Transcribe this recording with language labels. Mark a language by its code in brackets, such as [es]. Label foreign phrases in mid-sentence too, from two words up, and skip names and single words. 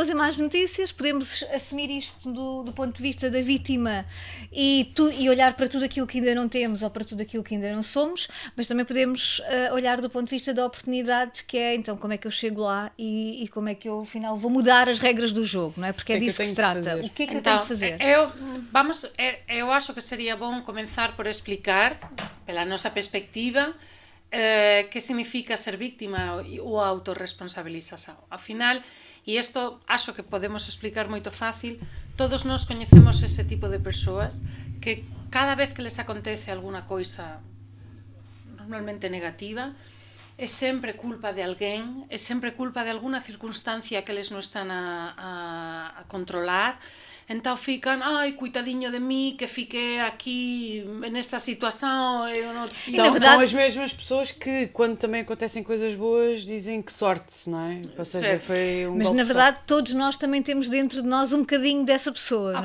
[pt] notícias, podemos assumir isto do ponto de vista da vítima e olhar para tudo aquilo que ainda não temos ou para tudo aquilo que ainda não somos, mas também podemos olhar do ponto de vista da oportunidade, que é então como é que eu chego lá e como é que eu afinal vou mudar as regras do jogo, não é? Porque é disso que se trata. O que é que eu tenho que fazer? Eu acho que seria bom começar por explicar, pela nossa perspectiva, que significa ser víctima ou autorresponsabilização. [gl] Afinal, e isto acho que podemos explicar moito fácil, todos nós coñecemos ese tipo de persoas que cada vez que les acontece alguna coisa normalmente negativa, é sempre culpa de alguén, é sempre culpa de alguna circunstancia que eles non están a controlar. [pt] Então fican, ai, coitadinho de mim, que fiquei aqui nesta situação, eu não... São as mesmas pessoas que, quando também acontecem coisas boas, dizem que sorte, não é? Ou seja, foi um Mas golpe na verdade todos nós também temos dentro de nós um bocadinho dessa pessoa, não é?